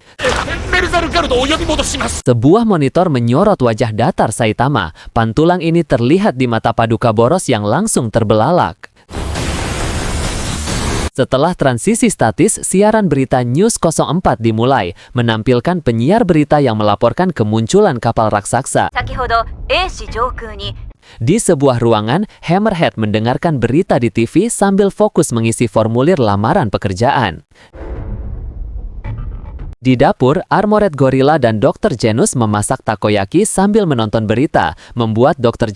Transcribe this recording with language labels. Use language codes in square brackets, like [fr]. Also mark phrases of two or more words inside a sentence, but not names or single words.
[id] Sebuah monitor menyorot wajah datar Saitama. Pantulang ini terlihat di mata Paduka Boros yang langsung terbelalak. Setelah transisi statis, siaran berita News 04 dimulai, menampilkan penyiar berita yang melaporkan kemunculan kapal raksasa. [ja] 先ほど A 市上空に [id] Di sebuah ruangan, Hammerhead mendengarkan berita di TV sambil fokus mengisi formulir lamaran pekerjaan. Di dapur, Armored Gorilla dan Dr. Genus memasak takoyaki sambil menonton berita, membuat Dr.